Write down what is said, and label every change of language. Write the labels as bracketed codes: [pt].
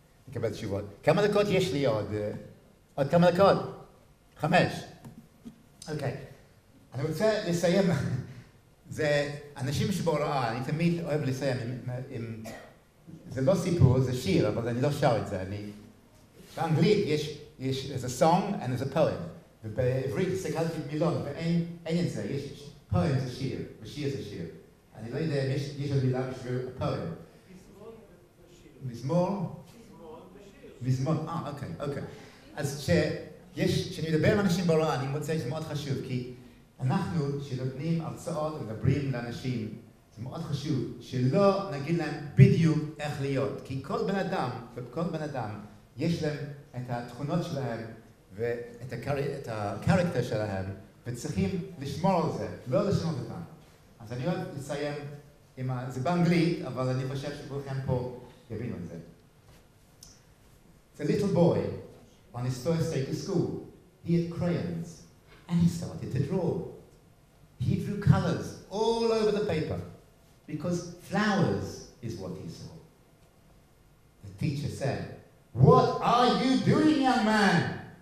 [he] תקבל תשובות. כמה דקות יש לי עוד? עוד כמה דקות? 5. אוקיי. אני רוצה לסיים. זה אנשים שבהוראה, אני תמיד אוהב לסיים עם... זה לא סיפור, זה שיר, אבל אני לא שר את זה. באנגלית יש [en] a song and there's a poem. [he] ובעברית הסתכלתי מילון, ואין את זה. יש poem זה שיר, ושיר זה שיר. אני לא יודע אם יש עוד מילה בשביל poem. מזמור? מזמור, אוקיי. אז כשאני מדבר עם אנשים בהוראה, אני מוצא שזה מאוד חשוב, כי אנחנו, שנותנים הרצאות ומדברים לאנשים, זה מאוד חשוב שלא נגיד להם בדיוק איך להיות, כי כל בן אדם יש להם את התכונות שלהם ואת הקרקטר שלהם, וצריכים לשמור על זה, לא לשנות אותם. אז אני אוהב לסיים זה באנגלית, אבל אני חושב שכולכם פה יבינו את זה. [en] It's a little boy on his first day to school. He had crayons and he started to draw. He drew colors all over the paper because flowers is what he saw. The teacher said, "What are you doing, young man?"